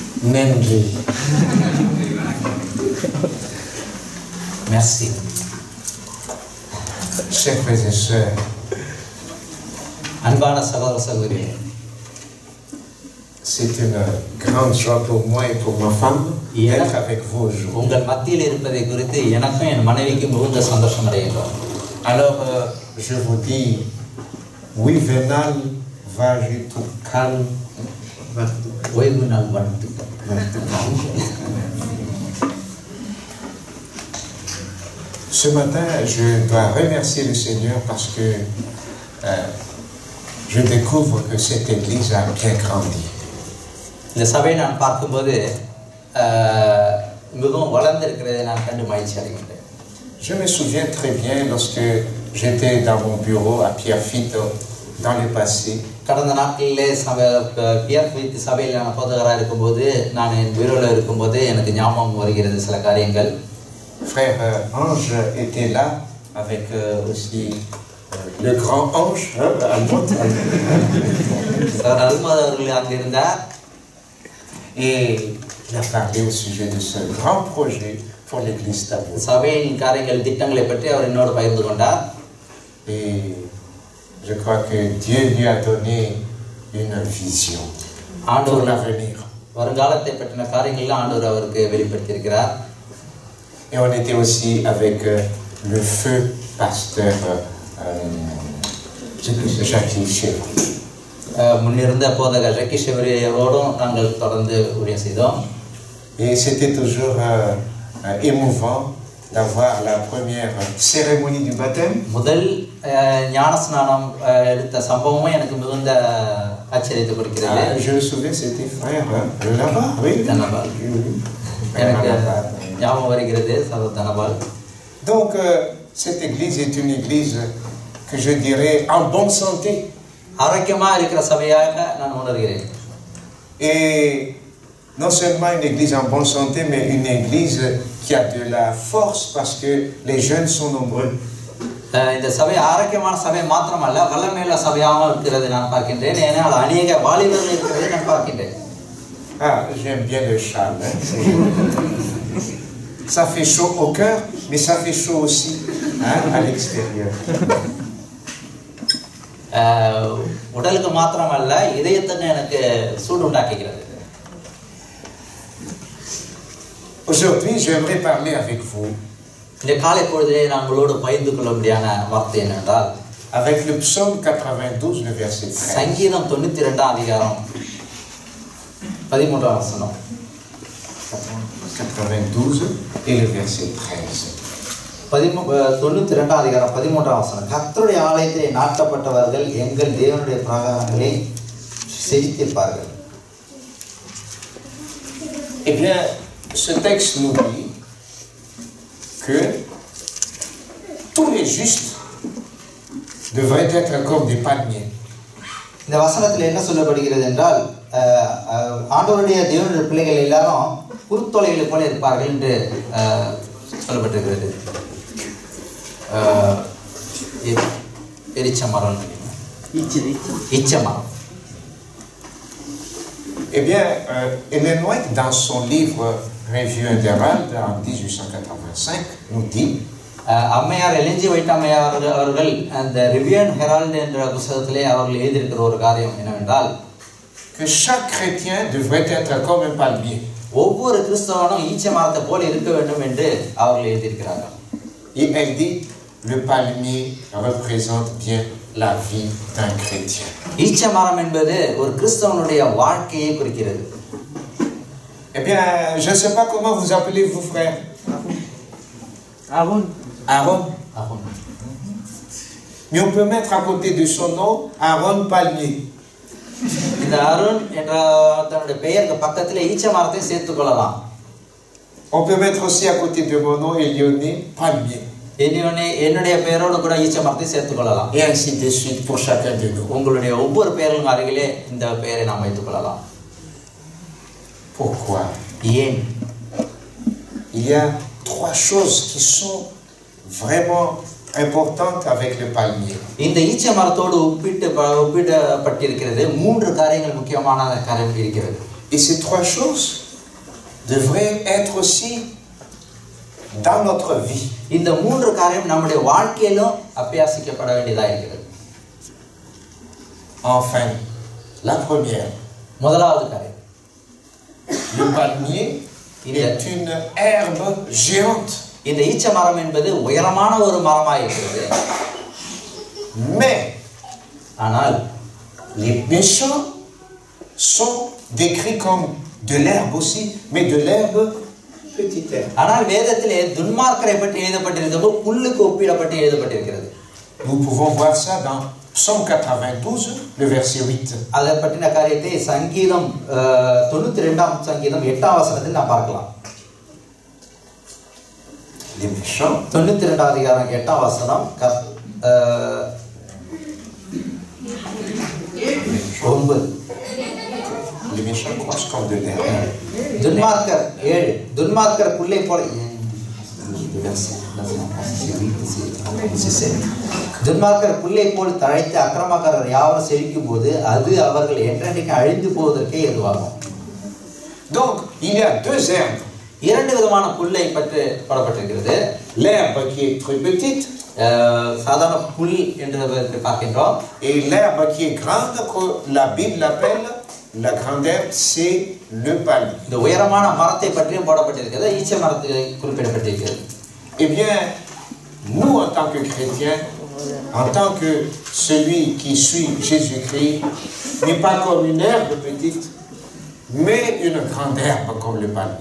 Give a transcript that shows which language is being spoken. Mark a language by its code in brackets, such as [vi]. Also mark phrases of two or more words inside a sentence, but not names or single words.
[ta] நன்றி. [fr] Merci. Chers frères et sœurs, [ta] அன்பான சகோதர சகோதரிகளே, [fr] c'est une grande joie pour moi et pour ma femme d'être avec vous aujourd'hui. [ta] உங்கள் மத்தியில் இருப்பதை குறித்து எனக்கும் என் மனைவிக்கும் மிகுந்த சந்தோஷம் அடைகிறோம். [fr] Alors, je vous dis, oui, Vénal, va tout calme. [ta] ஓய்வு நாள் வாழ்த்துக்கள். [fr] Ce matin, je dois remercier le Seigneur parce que je découvre que cette église a bien grandi. [ta] இந்த சபையை நான் பார்க்கும்போது மிகவும் வளர்ந்திருக்கிறதை நான் கண்டு மகிழ்ச்சி அடைகின்றேன். [fr] Je me souviens très bien lorsque j'étais dans mon bureau à Pierrefitte dans le passé. [ta] கடந்த நாட்களிலே பியர்ஃபித் சபையில் நான் போதகராக இருக்கும்போது நான் என் வீரோவில் இருக்கும்போது எனக்கு ஞாபகம் வருகிறது சில காரியங்கள். [fr] Frère Ange était là avec aussi le grand Ange, Almod. [ta] சார் அல்மத் அவர்கள் அங்கே இருந்தார். [fr] Et il a parlé au sujet de ce grand projet pour l'église Tabour. [ta] சபையின் காரியங்கள் திட்டங்களை பற்றி அவர் என்னோடு பகிர்ந்து கொண்டார். [fr] Et je crois que Dieu lui a donné une vision pour l'avenir. [ta] வருங்காலத்தை பற்றின காரியங்கள் ஆண்டவர் அவருக்கு வெளிப்படுத்தியிருக்கிறார். [fr] Et on était aussi avec le feu pasteur Jacques Chevry. [ta] முன்னிருந்த போதகர் ஜக்கி ஷெவரியோடும் நாங்கள் தொடர்ந்து ஊழியம் செய்தோம். [fr] Et c'était toujours émouvant d'avoir la première cérémonie du baptême. [ta] முதல் ஞானஸ்நானம் எடுத்த சம்பவமும் எனக்கு மிகுந்த ஆச்சரியத்தை கொடுக்கிறது. [fr] Je me souviens, c'était frère là-bas, oui. [ta] தனபால். எனக்கு ஞாபகம் வருகிறது சகோதரர் தனபால். [fr] Donc cette église est une église que je dirais en bonne santé. [ta] ஆரோக்கியமாக இருக்கிற சபையாக நான் உணர்கிறேன். [fr] Et non seulement une église en bonne santé, mais une église qui a de la force parce que les jeunes sont nombreux. [ta] இந்த சபை ஆரோக்கியமான சபை மாத்திரமல்ல, வல்லமையுள்ள சபையாகவும் இருக்கிறது நான் பார்க்கின்றேன். ஏனால் அநேக வாலிபர்கள் இருக்கிறதை நான் பார்க்கின்றேன். [fr] Ah, j'aime bien le châle. Ça fait chaud au cœur, mais ça fait chaud aussi à l'extérieur. [ta] உடலுக்கு மாத்திரமல்ல, இதயத்துக்கு எனக்கு சூடு உண்டாக்குகிறது. [fr] Aujourd'hui, j'aimerais parler avec vous [ta] இந்த காலை பொழுதிலே நான் உங்களோடு பகிர்ந்து கொள்ளும்படியான வார்த்தை என்னவென்றால், [fr] avec le psaume 92, le verset 13. [ta] சங்கீதம் 92 அதிகாரம் 13 வசனம். [fr] 92 et le verset 13. [ta] 92 அதிகாரம் 13 வசனம். கர்த்தருடைய ஆலயத்திலே நாட்டப்பட்டவர்கள் எங்கள் தேவனுடைய பிரகாரங்களை செழித்திருப்பார்கள். [fr] Eh bien, ce texte nous dit que tous les justes devraient être comme des palmiers. [ta] இந்த வசனத்தில் என்ன சொல்லப்படுகிறது என்றால், ஆண்டவருடைய தேவனுடைய பிள்ளைகள் எல்லாரும் குருத்தொலைகளை போல இருப்பார்கள் என்று சொல்லப்பட்டிருக்கிறது. எரிச்ச மரம், இச்ச மரம். [fr] Eh bien, Ellen White, dans son livre Revue Intérale en 1885, nous dit [ta] அம்மையார் எல்என்ஜி வைட் அம்மையார் அவர்கள் அந்த ரிவ்யூ அண்ட் ஹெரால்ட் என்ற புத்தகத்திலே அவர்கள் எழுதியிருக்கிற ஒரு காரியம் என்னவென்றால், [fr] que chaque chrétien devrait être comme un palmier. [ta] ஒவ்வொரு கிறிஸ்தவனும் ஈச்ச மரத்தை போல இருக்க வேண்டும் என்று அவர்கள் எழுதியிருக்கிறார்கள். [fr] Et elle dit, le palmier représente bien la vie d'un chrétien. [ta] ஈச்ச மரம் என்பது ஒரு கிறிஸ்தவனுடைய வாழ்க்கையை குறிக்கிறது. [fr] Eh bien, je ne sais pas comment vous appelez vous frères. Aaron. Aaron. Mais on peut mettre à côté de son nom Aaron Palmier. [ta] இந்த அருண் என்ற தன்னுடைய பெயருக்கு பக்கத்தில் ஈச்ச மரத்தை சேர்த்துக் கொள்ளலாம். [fr] On peut mettre aussi à côté de mon nom Elioné Palmier. [ta] என்னுடைய பெயரோடு கூட ஈச்ச மரத்தை சேர்த்துக் கொள்ளலாம். [fr] Et ainsi de suite pour chacun de nous. [ta] உங்களுடைய ஒவ்வொரு பெயர்களும் அருகிலே இந்த பெயரை நாம் வைத்துக் கொள்ளலாம். [fr] Pourquoi? [ta] ஏன்? [fr] Il y a trois choses qui sont vraiment importantes avec le palmier. [ta] இந்த ஈச்ச மரத்தோடு ஒப்பிடப்பட்டிருக்கிறது மூன்று காரியங்கள் முக்கியமான காரியம் இருக்கிறது. [fr] Et ces trois choses, devrait être aussi dans notre vie. [ta] இந்த மூன்று காரியம் நம்முடைய வாழ்க்கையிலும் அபியாசிக்கப்பட வேண்டியதா இருக்கிறது. [fr] Enfin, la première. [ta] முதலாவது காரியம், [fr] Le palmier est une herbe géante. [ta] இந்த ஈச்ச மரம் என்பது உயரமான ஒரு மரமாக இருக்கிறது. [fr] Mais [ta] ஆனால் [fr] les méchants sont décrits comme de l'herbe aussi, mais de l'herbe petite herbe. [ta] ஆனால் வேதத்திலே துன்மார்க்கரை பற்றி எழுதப்பட்டிருக்கிறது புல்லுக்கு ஒப்பிடப்பட்டு எழுதப்பட்டிருக்கிறது. [fr] Nous pouvons voir ça dans Psaume 92, le verset 8. [ta] அதை பற்றின காரியத்தை சங்கீதம் 92ஆம் சங்கீதம் 8ஆம் வசனத்தில் நாம் பார்க்கலாம். [fr] Les méchants [ta] 92ஆம் அதிகாரம் 8ஆம் வசனம் 9. [fr] Les méchants croissent comme de l'herbe. [ta] துன்மார்க்கர் 7 துன்மார்க்கர் புல்லை போல துன்மார்க்கர் புல்லை போல் தழைத்து அக்கிரமக்காரர் யாவரும் செழிக்கும் போது அது அவர்கள் என்றென்றைக்கு அழிந்து போவதற்கே ஏதுவாகும். [fr] Donc, il y a deux herbes. [ta] இரண்டு விதமான புல்லை பற்றி போடப்பட்டிருக்கிறது. [fr] L'herbe qui est très petite [ta] சாதாரண புல் என்று பார்க்கின்றோம். [fr] et l'herbe qui est grande, que la Bible appelle la grande herbe, c'est le palmier. [ta] இந்த உயரமான மரத்தை பற்றியும் போடப்பட்டிருக்கிறது, ஈச்ச மரத்தை குறிப்பிடப்பட்டிருக்கிறது. [fr] Eh bien, nous en tant que chrétiens, en tant que celui qui suit Jésus-Christ, n'est pas comme une herbe petite, mais une grande herbe comme le palmier.